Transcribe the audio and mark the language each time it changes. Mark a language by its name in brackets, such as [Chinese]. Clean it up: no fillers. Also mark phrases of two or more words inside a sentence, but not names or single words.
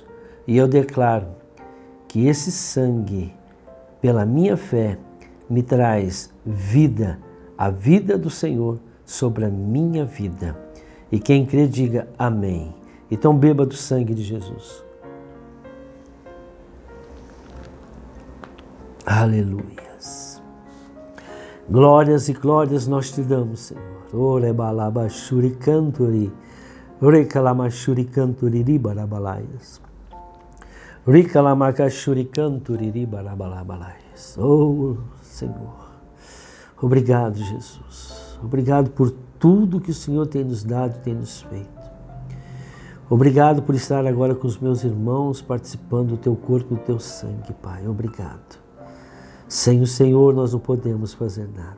[Portuguese] E eu declaro que esse sangue, pela minha fé, me traz vida, a vida do Senhor sobre a minha vida. E quem crê, diga amém. Então beba do sangue de Jesus. Aleluias. Glórias e glórias nós te damos, Senhor. Ore balaba shuri canturi, ore kalama shuri canturi ribarabalaias. Ricalamaka shuri canturi ribarabalaias. Oh, Senhor. Obrigado, Jesus. Obrigado por tudo que o Senhor tem nos dado, tem nos feito. Obrigado por estar agora com os meus irmãos, participando do Teu corpo e do Teu sangue, Pai. Obrigado. Sem o Senhor nós não podemos fazer nada.